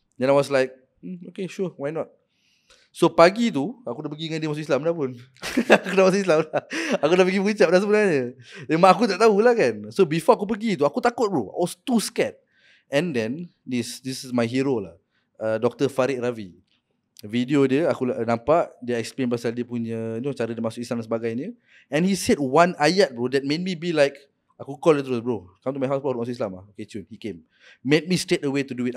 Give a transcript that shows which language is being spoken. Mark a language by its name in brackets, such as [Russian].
[English] Then I was like, okay, sure, why not? [Malay] So pagi tu aku dah pergi dengan dia masuk Islam dah pun. Aku dah masuk Islam dah. Aku dah pergi berucap dah sebenarnya. Mak aku tak tahulah kan. [English] So before [Malay] aku pergi tu, aku takut bro. [English] I was too scared. And then this is my hero lah, Dr. Farid Ravi. [Malay] Video dia aku nampak, dia explain pasal dia punya cara dia masuk Islam dan sebagainya. [English] And he said one ayat bro that made me be like, [Malay] aku call dia terus, [English] bro, come to my house bro, [Malay] masuk Islam lah. [English] Okay, Cun, he came. Made me straight away to do it.